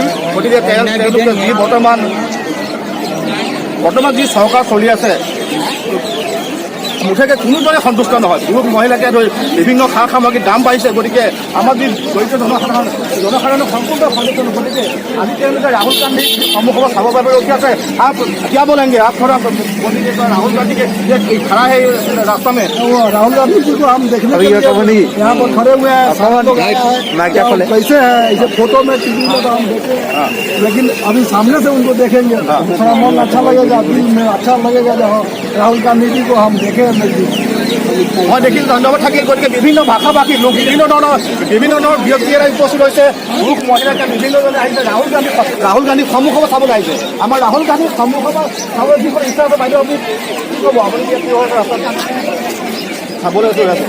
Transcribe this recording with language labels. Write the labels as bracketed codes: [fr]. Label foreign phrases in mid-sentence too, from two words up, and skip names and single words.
[as] গতিকে তেওঁলোকে যি বৰ্তমান যি চৰকাৰ চলি আছে মুঠেকে কোনোজনে সন্তুষ্ট নহয়। পুৰুষ মহিলাকে ধৰি বিভিন্ন সা সামগ্ৰীৰ দাম বাঢ়িছে। গতিকে আমাৰ যি দৰিদ্ৰ জনসাধাৰণৰ সম্পূৰ্ণ সন্তুষ্ট নহয়। গতিকে আজি তেওঁলোকে ৰাহুল গান্ধীক সন্মুখত চাবৰ বাবে ৰখি আছে। [hi] आप क्या बोलेंगे? आप थोड़ा बोलिए तो राहुल गांधी के ये खड़ा है रास्ता में। राहुल गांधी जी को हम देखने के लिए यहाँ पर खड़े हुए हैं। कैसे है इसे फोटो में टीवी में तो हम देखे हैं, लेकिन अभी सामने से उनको देखेंगे थोड़ा मन अच्छा लगेगा, दिल में अच्छा लगेगा जब राहुल गांधी जी को हम देखें। [as] মই দেখিল ধন্যবাদ থাকিল। গতিকে বিভিন্ন ভাষা ভাষী লোক বিভিন্ন ধৰণৰ ব্যক্তিয়ে উপস্থিত হৈছে। পুৰুষ মহিলাকে বিভিন্নজনে আহিছে ৰাহুল গান্ধীক সন্মুখত চাবলৈ আহিছে। আমাৰ ৰাহুল গান্ধীক সন্মুখত চাবলৈ যিখন ইচ্ছা আছে বাইদেউ আপুনি কি ক'ব? আপুনি কি হয় ৰাস্তাত চাবলৈ গৈ আছে?